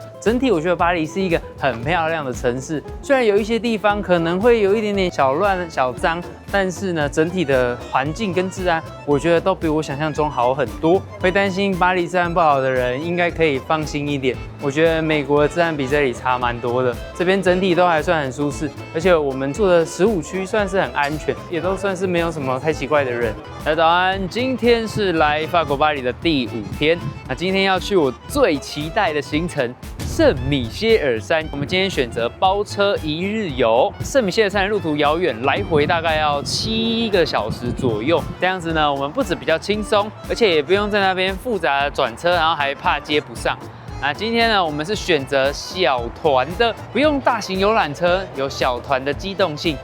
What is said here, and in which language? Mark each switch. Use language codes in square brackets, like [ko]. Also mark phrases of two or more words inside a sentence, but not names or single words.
[zh] 整體我覺得巴黎是一個很漂亮的城市，雖然有一些地方可能會有一點點小亂小髒，但是呢，整體的環境跟治安，我覺得都比我想象中好很多。會擔心巴黎治安不好的人，應該可以放心一點。我覺得美國的治安比這裡差蠻多的，這邊整體都還算很舒適，而且我們住的15區算是很安全，也都算是沒有什麼太奇怪的人。大家早安，今天是來法國巴黎的第5天，那今天要去我最期待的行程聖米歇爾山。我們今天選擇包車1日遊，聖米歇爾山的路途遙遠，來回大概要7個小時左右。這樣子呢，我們不止比較輕鬆，而且也不用在那邊複雜的轉車，然後還怕接不上。那今天呢，我們是選擇小團的，不用大型遊覽車，有小團的機動性。